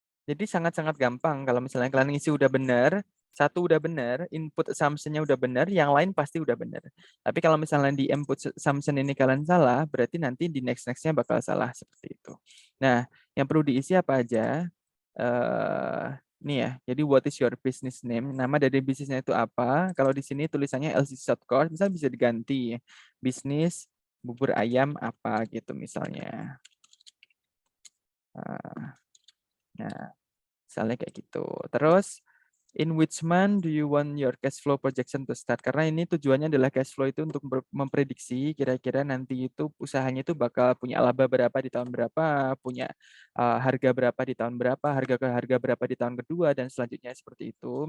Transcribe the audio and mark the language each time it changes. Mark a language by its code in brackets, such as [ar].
[id] Jadi sangat-sangat gampang kalau misalnya kalian isi udah benar, satu udah benar, input assumption-nya udah benar, yang lain pasti udah benar. Tapi kalau misalnya di input assumption ini kalian salah, berarti nanti di next-nya bakal salah seperti itu. Nah, yang perlu diisi apa aja? Ini ya, jadi [en] what is your business name? [id] Nama dari bisnisnya itu apa? Kalau di sini tulisannya LC Short Course, misalnya bisa diganti bisnis bubur ayam apa gitu misalnya. Nah, misalnya kayak gitu. Terus, [en] in which month do you want your cash flow projection to start? [id] Karena ini tujuannya adalah cash flow itu untuk memprediksi kira-kira nanti itu usahanya itu bakal punya laba berapa di tahun berapa, punya harga berapa di tahun berapa, harga berapa di tahun kedua, dan selanjutnya seperti itu.